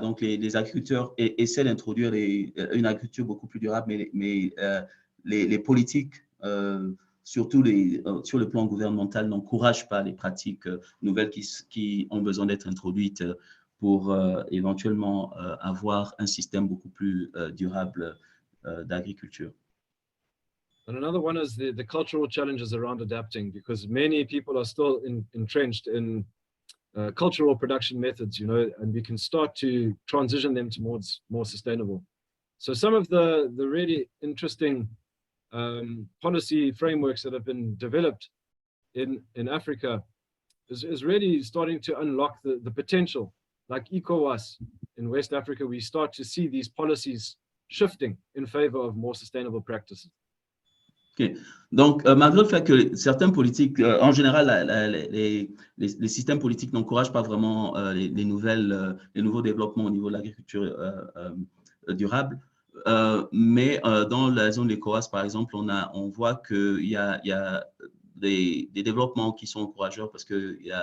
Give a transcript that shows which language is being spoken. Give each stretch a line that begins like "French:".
French: Donc, les agriculteurs essaient d'introduire une agriculture beaucoup plus durable, mais les politiques, surtout sur le plan gouvernemental, n'encouragent pas les pratiques nouvelles qui ont besoin d'être introduites pour éventuellement avoir un système beaucoup plus durable d'agriculture.
English: And another one is the cultural challenges around adapting, because many people are still entrenched in cultural production methods, you know, and we can start to transition them towards more sustainable. So some of the really interesting policy frameworks that have been developed in Africa is really starting to unlock the potential. Like ECOWAS in West Africa, we start to see these policies shifting in favor of more sustainable practices. Okay.
French: Donc, malgré le fait que certaines politiques, en général, les systèmes politiques n'encouragent pas vraiment les nouveaux développements au niveau de l'agriculture durable, mais dans la zone de l'ECOWAS, par exemple, on voit qu'il y a des développements qui sont encourageants parce que